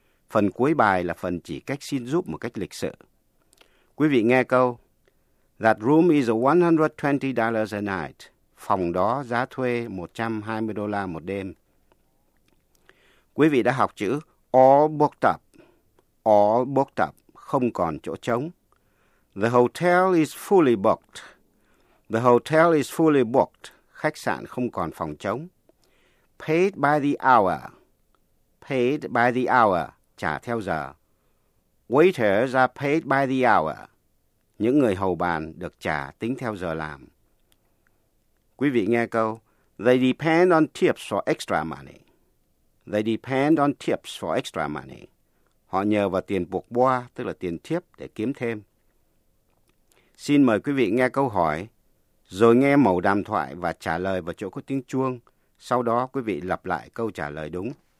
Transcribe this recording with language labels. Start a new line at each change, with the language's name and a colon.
Vietnamese: Phần cuối bài là phần chỉ cách xin giúp một cách lịch sự. Quý vị nghe câu,
English: That room is $120 a night.
Vietnamese: Phòng đó giá thuê $120 một đêm. Quý vị đã học chữ all booked up. All booked up, không còn chỗ trống.
English: The hotel is fully booked. The hotel is fully booked.
Vietnamese: Khách sạn không còn phòng trống.
English: Paid by the hour. Paid by the hour,
Vietnamese: trả theo giờ.
English: Waiters are paid by the hour.
Vietnamese: Những người hầu bàn được trả tính theo giờ làm. Quý vị nghe câu,
English: They depend on tips for extra money. They depend on tips for extra money.
Vietnamese: Họ nhờ vào tiền buộc boa, tức là tiền tip, để kiếm thêm. Xin mời quý vị nghe câu hỏi, rồi nghe mẫu đàm thoại và trả lời vào chỗ có tiếng chuông. Sau đó quý vị lặp lại câu trả lời đúng.